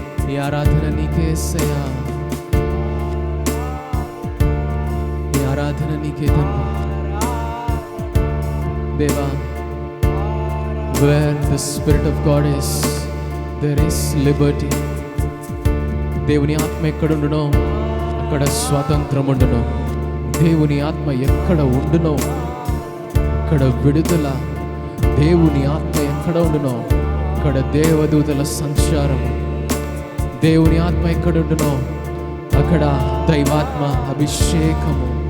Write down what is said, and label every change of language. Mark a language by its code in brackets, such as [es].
[te] ఈ ఆరాధన నీకే యేసయ్యా, ఈ ఆరాధన నీకే తండ్రి. [en] దేవా, where the Spirit of God is, there is liberty. [te] దేవుని ఆత్మ ఎక్కడ ఉండునో అక్కడ స్వాతంత్రం ఉండును. దేవుని ఆత్మ ఎక్కడ ఉండునో అక్కడ విడుదల. దేవుని ఆత్మ ఎక్కడ ఉండునో అక్కడ దేవదూతల సంచారము. దేవుని ఆత్మ ఎక్కడ ఉండునో అక్కడ దైవాత్మ అభిషేకము.